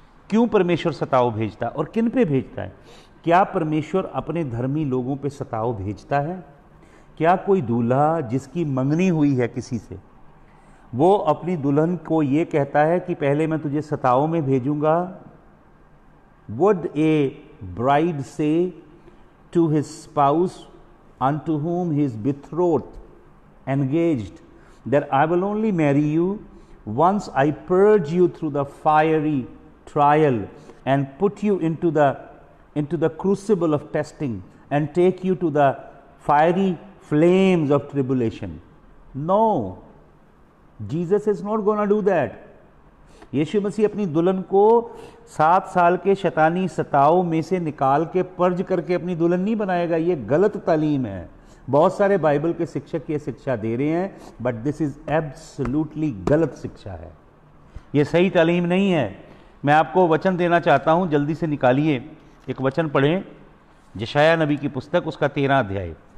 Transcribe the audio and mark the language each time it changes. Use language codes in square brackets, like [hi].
[hi] क्यों परमेश्वर सताव भेजता है और किन पे भेजता है? क्या परमेश्वर अपने धर्मी लोगों पे सताव भेजता है? क्या कोई दूल्हा जिसकी मंगनी हुई है किसी से, वो अपनी दुल्हन को ये कहता है कि पहले मैं तुझे सताव में भेजूंगा? [en] Would a bride say to his spouse unto whom he is betrothed, engaged, that I will only marry you once I purge you through the fiery trial and put you into the crucible of testing and take you to the fiery flames of tribulation? No, Jesus is not going to do that. [hi] यीशु मसीह अपनी दुल्हन को 7 साल के शैतानी सताव में से निकाल के पर्ज करके अपनी दुल्हन नहीं बनाएगा। ये गलत तालीम है। बहुत सारे बाइबल के शिक्षक ये शिक्षा दे रहे हैं, [en] but this is absolutely [hi] गलत शिक्षा है। ये सही तालीम नहीं है। मैं आपको वचन देना चाहता हूं, जल्दी से निकालिए, एक वचन पढ़ें, यशायाह नबी की पुस्तक, उसका 13 अध्याय।